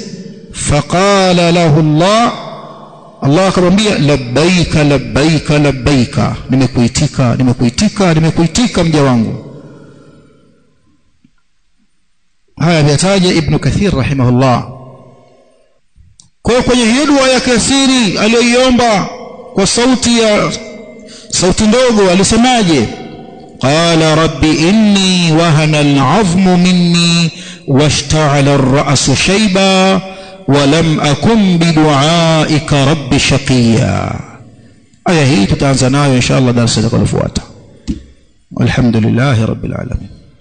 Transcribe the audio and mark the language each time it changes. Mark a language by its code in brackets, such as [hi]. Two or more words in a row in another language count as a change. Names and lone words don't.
[ar] فقال له الله [sw] akamwambia [ar] لبيك لبيك لبيك, [sw] nimekuitika mja wangu. Haya yataja Ibn Kathir rahimahullah. Kwa kwenye hiyo dua ya kasiri aliyoiomba kwa sauti ndogo alisemaje? [ar] قال رب إني وهن العظم مني واشتعل الرأس شيبا ولم أكن بدعائك رب شقيا. [sw] Aya hii tutaanza nayo inshallah darasa litakalofuata. [ar] والحمد لله رب العالمين.